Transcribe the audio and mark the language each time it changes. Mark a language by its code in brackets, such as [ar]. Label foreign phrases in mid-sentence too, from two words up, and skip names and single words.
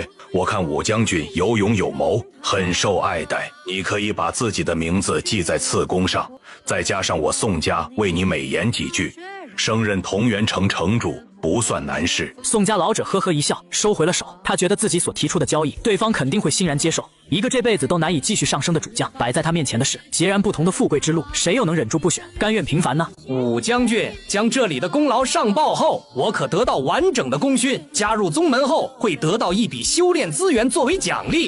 [zh] 我看武將軍有勇有謀，很受愛戴。你可以把自己的名字記在次公上，再加上我宋家為你美言幾句，升任同源城城主不算難事。宋家老者呵呵一笑，收回了手。他覺得自己所提出的交易，對方肯定會欣然接受。一個這輩子都難以繼續上升的主將，擺在他面前的是截然不同的富貴之路，誰又能忍住不選，甘願平凡呢？武將軍將這裡的功勞上報後，我可得到完整的功勳。加入宗門後，會得到一筆修煉資源作為獎勵。